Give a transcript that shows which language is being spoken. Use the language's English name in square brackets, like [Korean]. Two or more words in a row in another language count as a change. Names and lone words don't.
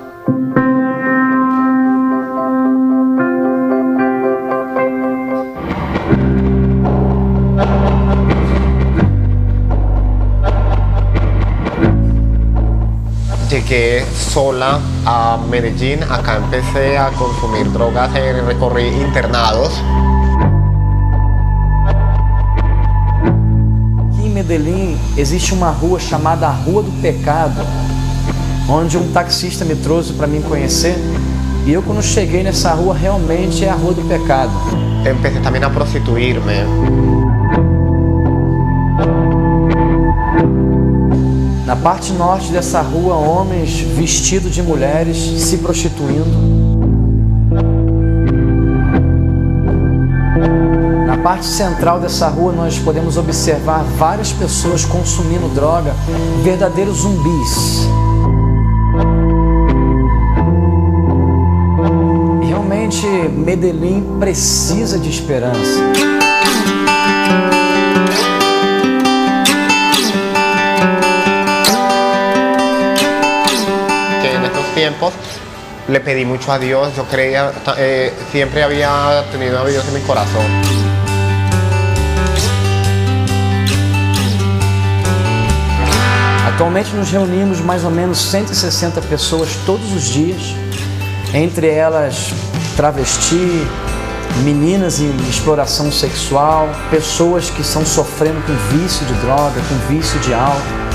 [Spanish] Llegué sola a Medellín, acá empecé a consumir drogas y recorrí internados. [Portuguese] Aqui em Medellín existe uma rua chamada Rua do Pecado, onde um taxista me trouxe para mim conhecer. E eu, quando cheguei nessa rua, realmente é a Rua do Pecado. [Spanish] Empecé también a prostituirme. [Portuguese] Na parte norte dessa rua, homens vestidos de mulheres se prostituindo. Na parte central dessa rua, nós podemos observar várias pessoas consumindo droga, verdadeiros zumbis. E realmente, Medellín precisa de esperança. [Spanish] Tiempos le pedí mucho a Dios, yo creía, siempre había tenido a Dios en mi corazón. [Portuguese] Atualmente nos reunimos mais ou menos 160 pessoas todos os dias, entre elas travesti, meninas em exploração sexual, pessoas que estão sofrendo com vício de droga, com vício de álcool.